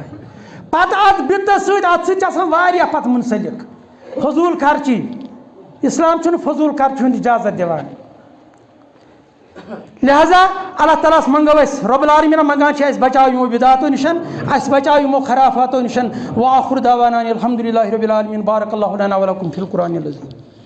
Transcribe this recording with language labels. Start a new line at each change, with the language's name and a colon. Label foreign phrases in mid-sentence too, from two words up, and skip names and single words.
Kashmiri: پَتہٕ اَتھ بِدعتس سۭتۍ اَتھ سۭتۍ چھِ آسان واریاہ پَتہٕ مُنسلِک فضوٗل خرچی. اِسلام چھُنہٕ فضوٗل خرچہِ ہُنٛد اِجازت دِوان. لہذا اللہ تعالیٰ ہس منگو أسۍ رۄب العالمیٖنَن منگان چھِ اَسہِ بچاو یِمو بِدعاتو نِش اَسہِ بچاو یِمو خرافاتو نِش.
Arabic: وآخر دعوانا الحمدُ للہ رب العالمیٖن. بارک اللہ لنا ولکم فی القرآنِ العظیٖم.